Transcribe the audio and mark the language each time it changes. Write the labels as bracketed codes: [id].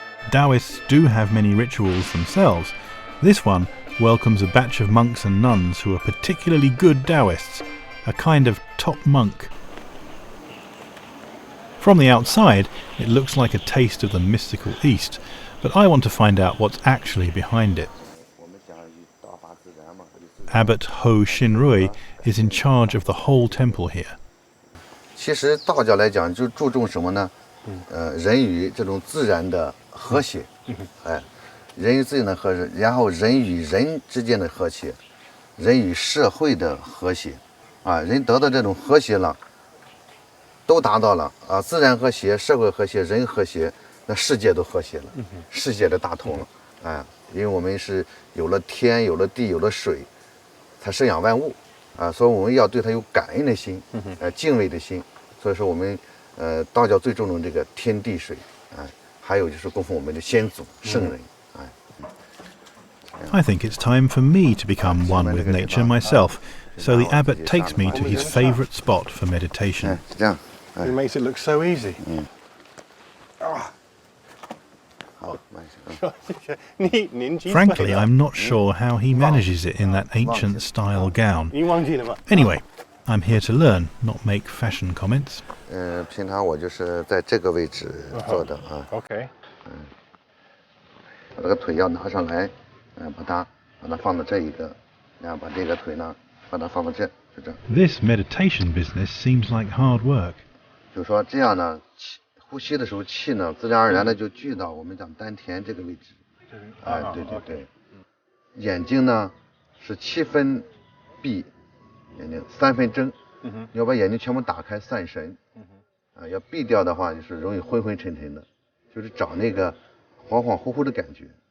[en] Taoists do have many rituals themselves. This one welcomes a batch of monks and nuns who are particularly good Taoists, a kind of top monk. From the outside, it looks like a taste of the mystical East, but I want to find out what's actually behind it. Abbot Ho Xinrui is in charge of the whole temple here. [zh] 其实道教来讲，就注重什么呢？人与这种自然的和谐，人与自然的和谐，然后人与人之间的和谐，人与社会的和谐，人得到这种和谐了，都达到了自然和谐、社会和谐、人和谐，那世界都和谐了，世界的大同了，因为我们是有了天、有了地、有了水，才生养万物。所以我们要对它有感恩的心，敬畏的心。所以说我们道教最注重这个天地水，还有就是供奉我们的先祖圣人。 [en] I think it's time for me to become one with nature myself, so the abbot takes me to his favourite spot for meditation. [zh] 这样， [en] It makes it look so easy. [zh] 好， [en] Frankly, I'm not sure how he manages it in that ancient style gown. Anyway, I'm here to learn, not make fashion comments. [zh] 平常我就是在这个位置做的 [en] OK. [zh] 把这个腿要拿上来，把它放到这一个，然后把这个腿呢，把它放到这，就这样。 [en] This meditation business seems like hard work. [zh] 就说这样呢，呼吸的时候气呢，自然而然的就聚到我们讲丹田这个位置。对对对。眼睛呢是7分闭，眼睛3分睁。要把眼睛全部打开散神。要闭掉的话就是容易昏昏沉沉的，就是找那个恍恍惚惚的感觉。